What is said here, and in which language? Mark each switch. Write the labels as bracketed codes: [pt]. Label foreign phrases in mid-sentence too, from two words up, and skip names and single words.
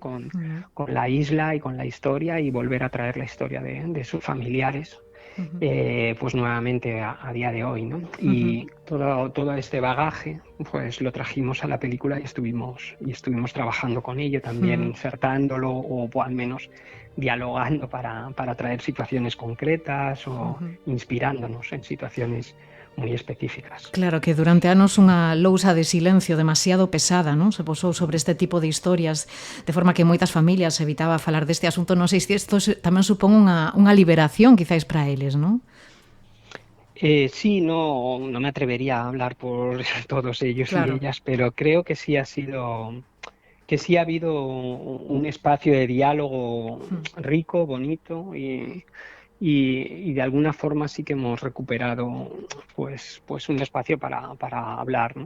[es] con la isla y con la historia y volver a traer la historia de sus familiares pues nuevamente a día de hoy, ¿no? Y todo este bagaje pues lo trajimos a la película y estuvimos trabajando con ello también, insertándolo o al menos dialogando para traer situaciones concretas o inspirándonos en situaciones moi específicas. [gl] Claro, que durante anos unha lousa de silencio demasiado pesada, non? Se posou sobre este tipo de historias, de forma que moitas familias evitaba falar deste asunto. Non sei se isto tamén supón unha liberación, quizáis, para eles, non? [es] Sí, no me atrevería a hablar por todos ellos y ellas, pero creo que sí ha habido un espacio de diálogo rico, bonito y de alguna forma sí que hemos recuperado pues un espacio para hablar, ¿no?